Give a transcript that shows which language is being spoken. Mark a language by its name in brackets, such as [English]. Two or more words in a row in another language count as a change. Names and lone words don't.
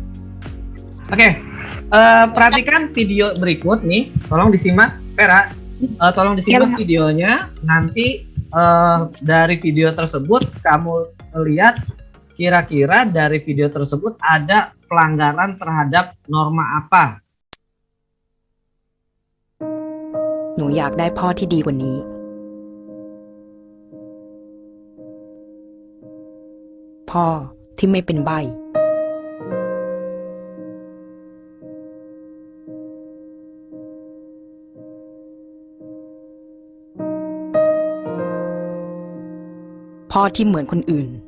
[Indonesian] Oke, perhatikan video berikut nih, tolong disimak Vera. tolong disimak videonya. Nanti dari video tersebut kamu lihat kira-kira dari video tersebut ada pelanggaran terhadap norma apa. [Thai] หนูอยากได้พ่อที่ดีกว่านี้ พ่อที่ไม่เป็นใบ้ พ่อที่เหมือนคนอื่น